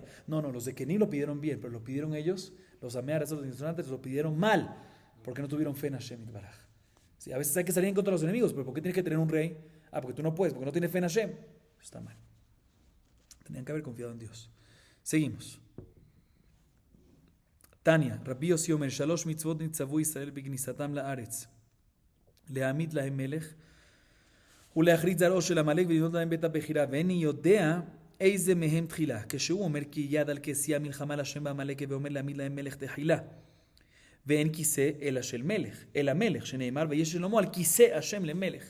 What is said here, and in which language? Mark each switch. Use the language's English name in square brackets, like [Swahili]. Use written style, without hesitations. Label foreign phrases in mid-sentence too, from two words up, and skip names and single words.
[Spanish] No, los de Kenim lo pidieron bien, pero lo pidieron ellos, los amearas, los instructores, lo pidieron mal, porque no tuvieron fe en Hashem y Baraj. Sí, a veces hay que salir en contra de los enemigos, pero ¿por qué tienes que tener un rey? Porque tú no puedes, porque no tienes fe en Hashem. Está mal. Tenían que haber confiado en Dios. Seguimos. [Hebrew] Tania, Rabbi Yossi Omer, Shalosh mitzvot nitzavu Israel b'knisatam la'aretz, להעמיד להם מלך ולהכריז זרעו של עמלק ולבנות להם בית הבחירה, ואיני יודע איזה מהם תחילה. כשהוא אומר כי יד על כסייה מלחמה להשם בעמלק, ואומר להעמיד להם מלך תחילה, ואין כיסא אלא של מלך, אלא מלך, שנאמר ויש שלמה על כיסא השם למלך.